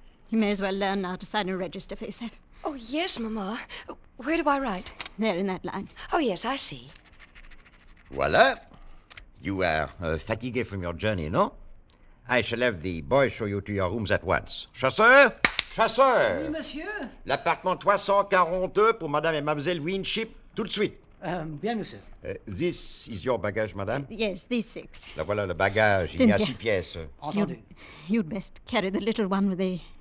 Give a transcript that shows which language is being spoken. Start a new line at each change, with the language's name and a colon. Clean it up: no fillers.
English: You may as well learn now to sign a register for yourself. Oh, yes, Mamma. Where do I write? There in that line. Oh, yes, I see.
French: Voila.
English: You are fatigué from your journey, no? I shall have the boy show you to your rooms at once.
French: Chasseur! Chasseur! Oui, monsieur. L'appartement 342 pour madame et mademoiselle Winship, tout de suite. Bien, monsieur.
English: This is your baggage, madame? Yes, these 6.
French: Là voilà le bagage. Il y a
English: Cynthia.
French: 6 pièces. Entendu.
English: You'd best carry the little one with the